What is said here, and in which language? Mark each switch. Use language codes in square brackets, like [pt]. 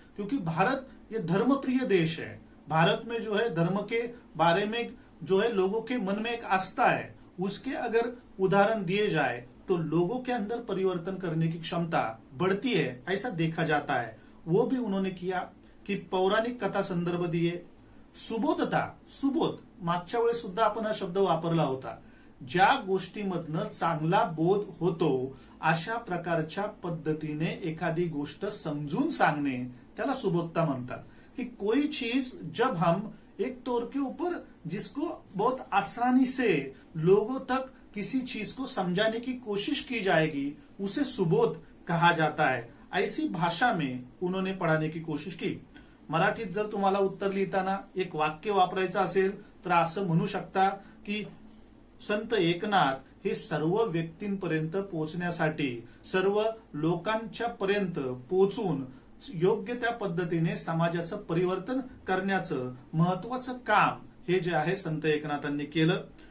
[hi] क्योंकि भारत ये धर्मप्रिय देश है, भारत में जो है धर्म के बारे में जो है लोगों के मन में एक आस्था है, उसके अगर उदाहरण दिए जाए तो लोगों के अंदर परिवर्तन करने की क्षमता बढ़ती है, ऐसा देखा जाता है। वो भी उन्होंने किया की पौराणिक कथा संदर्भ दिए। [mr] सुबोधता, सुबोध मागच्या वेळेस सुद्धा आपण हा शब्द वापरला होता। ज्या गोष्टीमधनं चांगला बोध होतो अशा प्रकारच्या पद्धतीने एखादी गोष्ट समजून सांगणे त्याला सुबोधता म्हणतात। [hi] कि कोई चीज जब हम एक तौर के ऊपर जिसको बहुत आसानी से लोगों तक किसी चीज को समझाने की कोशिश की जाएगी, उसे सुबोध कहा जाता है। ऐसी भाषा में उन्होंने पढ़ाने की कोशिश की। [mr] मराठीत जर तुम्हाला उत्तर लिहिताना एक वाक्य वापरायचं असेल तर असं म्हणू शकता की संत एकनाथ हे सर्व व्यक्तींपर्यंत पोहोचण्यासाठी, सर्व लोकांच्या पर्यंत पोहोचून योग्य त्या पद्धतीने समाजाचं परिवर्तन करण्याचं महत्वाचं काम हे जे आहे संत एकनाथांनी केलं।